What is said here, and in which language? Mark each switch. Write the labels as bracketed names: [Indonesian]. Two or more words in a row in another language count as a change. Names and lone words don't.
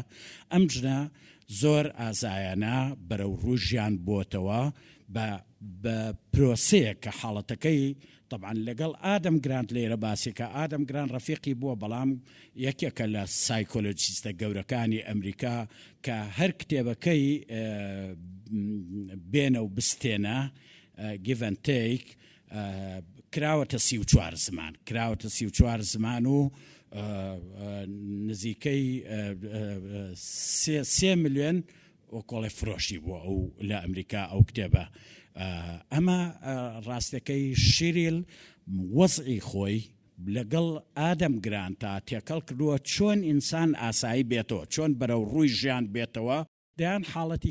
[Central Kurdish] ئەم ژنە زۆر ئازایانە بەرەو ڕوژیان بۆتەوە بە پرۆسەیە کە حاڵەتەکەی طبعا لەگەڵ ئادەم گراند لێرە باسێکە ئادەم گران ڕەفیقی بووە بەڵام یەکێکە لە سایکۆلۆجیستە گەورەکانی ئەمریکا کە هەر کتێبەکەی بێنە و بستێنە [English] give and take [Central Kurdish] کراوەتە 34 زمان و نزیکەی 3 ملیۆن وەکۆڵێ فرۆشی بووە ئەو لە ئەمریکا ئەو کتێبە ئەمە ڕاستەکەی شیریل وەزعی خۆی لەگەڵ ئادەم گران تا تێکەڵ کردووە چۆن ئینسان ئاسایی بێتەوە چۆن بەرەو ڕووی ژیان بێتەوە دەیان حاڵەتی